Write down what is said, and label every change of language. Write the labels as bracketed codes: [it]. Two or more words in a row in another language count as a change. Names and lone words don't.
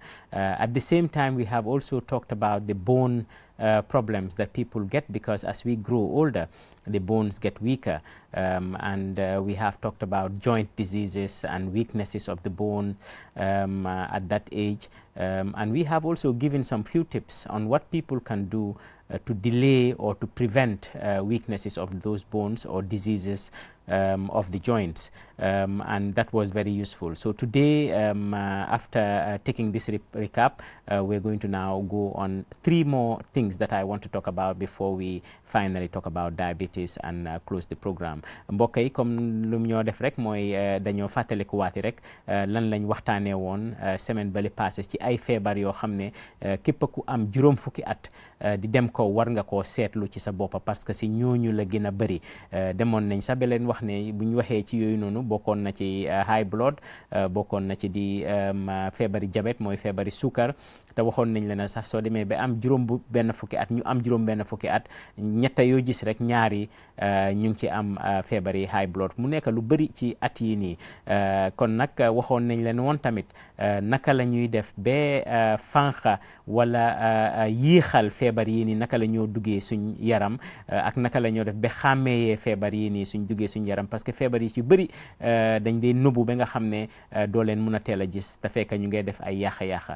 [en] At the same time, we have also talked about the bone problems that people get, because as we grow older, the bones get weaker, and we have talked about joint diseases and weaknesses of the bone at that age, and we have also given some few tips on what people can do to delay or to prevent weaknesses of those bones or diseases of the joints, and that was very useful. So today, after taking this recap, we're going to now go on 3 more things that I want to talk about before we finally talk about diabetes and close the program. [wo] Mbokk yi comme lu ñoo def rek mooy dañoo fàttaliku waati rek lan lañ waxtaanee woon semaine bale passé ci ay feebar yoo xam ne képp ku am juróom fukki at di dem ko war nga koo seetlu ci sa boppa, [fr] parce que [wo] si ñooñu la gën a bëri. Demoon nañ sax ba leen wax ne bu ñu waxee ci yooyu noonu bokkoon na ci [en] high blood, [wo] bokkoon na ci di feebari diabète mooy feebari suukar, te waxoon nañ la ne sax soo demee ba am benn fukki at ñu am juróom benn fukki at ñetta yoo gis rek ñaari ñu ngi ci am feebari [en] high blood, [wo] mu nekk lu bëri ci at yi nii. Kon nag waxoon nañ leen woon tamit naka la ñuy def ba fànqa wala yéexal feebar yi nii naka la ñoo duggee suñ yaram, ak naka la ñoo def ba xàmmeeyee feebar yi nii suñ duggee suñ yaram, [fr] parce que [wo] feebar yi ci bëri dañ dee nëbbu ba nga xam ne doo leen mun a teel a gis te fekk ñu ngay def ay yàqa-yàqa.